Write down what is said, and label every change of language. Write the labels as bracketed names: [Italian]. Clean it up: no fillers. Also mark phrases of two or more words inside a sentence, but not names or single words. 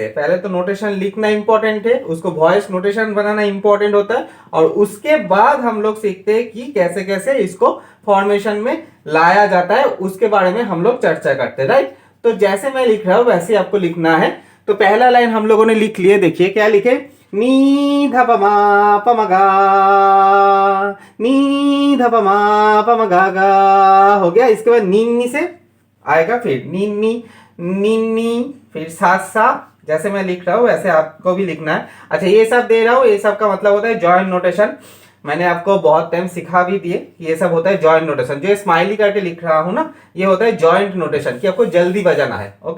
[Hindi] पहले तो नोटेशन लिखना इंपॉर्टेंट है, उसको [English] voice notation [Hindi] बनाना इंपॉर्टेंट होता है, और उसके बाद हम लोग सीखते हैं कि कैसे कैसे इसको फॉर्मेशन में लाया जाता है, उसके बारे में हम लोग चर्चा करते हैं, राइट। तो जैसे मैं लिख रहा हूं वैसे आपको लिखना है। तो पहला लाइन हम लोगों ने लिख लिए, देखिए क्या लिखे, नी ध प म प म गा, नी ध प म प म गा गा, हो गया। इसके बाद नी से आएगा, फिर नी नी नी नी, फिर सा सा, जैसे मैं लिख रहा हूं वैसे आपको भी लिखना है। अच्छा ये सब दे रहा हूं, ये सब का मतलब होता है [English] joint notation. [Hindi] मैंने आपको बहुत टाइम सिखा भी दिए, ये सब होता है [English] joint notation. [Hindi] जो स्माइली करके लिख रहा हूं ना, ये होता है [English] joint notation, [Hindi] कि आपको जल्दी बजाना है, ओके।